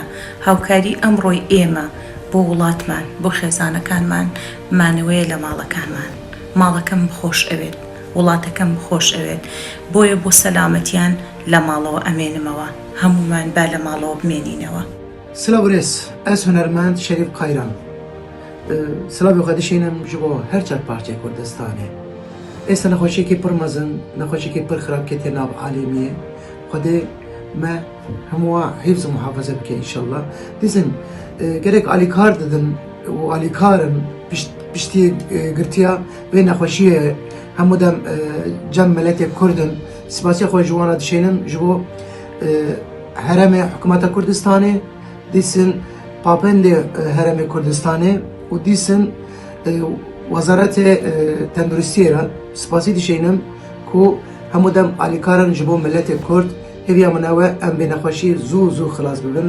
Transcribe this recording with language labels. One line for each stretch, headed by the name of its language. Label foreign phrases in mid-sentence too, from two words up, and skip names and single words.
Central Kurdish: هاوکاری ئەمڕۆی ئێمە بۆ وڵاتمان، بۆ خێزانەکانمان مانەوەیە لە ماڵەکانمان. ماڵەکەم بخۆش ئەوێت، وڵاتەکەم بخۆش ئەوێت، بۆیە بۆ سەلامەتیان لە ماڵەوە ئەمێنمەوە. هەمومان با لە ماڵەوە بمێنینەوە.
Kurdish: سلااوڕێز ئەس هونەرمەند شەریف قایران سلااوی خۆدیشینم ji bo her çar parçeyê Kurdistanê. Êsta nexweşiyekê pir mezin, nexweşiyekê pir xirab ketê nav alêmiyê. Xwedê me hemû wa hîfz û muhafeze bike înşallah. Dîzin gerek alîkar didin û alîkarin piştî girtiya vê nexweşiyê hemû dem cem miletê Kurdin spasiya xwe ji wan re dişênin ji bo herêmê hikûmeta Kurdistanê, dîsin papendê herêmê Kurdistanê û dîsin Wezaretê Tenduristiyê re spasî dişênim ku hemû dem alîkarin ji bo milletê Kurd hêviya min ew e em bê nexweşî zû zû xilas bibin.